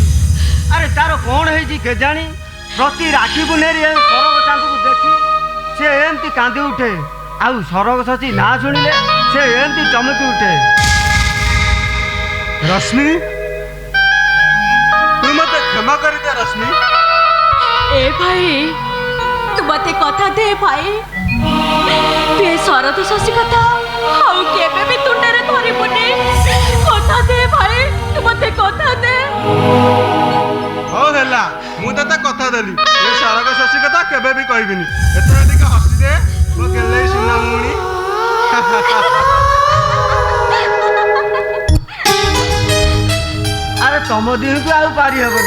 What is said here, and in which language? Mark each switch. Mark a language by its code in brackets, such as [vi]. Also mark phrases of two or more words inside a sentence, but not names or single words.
[or] ଆରେ ତାର କଣ ହେଇଛି କେଜାଣି, ପ୍ରତି ରାକ୍ଷୀ ପୂର୍ଣ୍ଣିମାରେ ସରଗ ଚାନ୍ଦକୁ ଦେଖି ସେ ଏମିତି କାନ୍ଦି ଉଠେ, ଆଉ ସରଗ ଶଶୀ ନାଁ ଶୁଣିଲେ ସେ ଏମିତି ଚମକି ଉଠେ। ରଶ୍ମି, ତୁ ମତେ କ୍ଷମା କରିଦେ ରଶ୍ମି। ଏ ଭାଇ ତୁ ମତେ କଥା ଦେ ଭାଇ, ତୁ ଏ ଶରଦ ଶଶୀ କଥା ଆଉ କେବେ ବି ତୁଣ୍ଡରେ ଧରିବୁନି। କଥା ଦେ ଭାଇ, ତୁ ମତେ କଥା ଦେ। ହଉ ହେଲା, ମୁଁ ତତେ କଥା ଦେଲି। ଏ ସରଗ ଶଶୀ କଥା କେବେ ବି କହିବିନି। ଏଥର ଟିକେ ହସି ଦେ ମୋ ଗେଲେଇ ସୁନା ଭଉଣୀ। ଆରେ ତମ ଦିନକୁ ଆଉ ପାରି ହେବନି।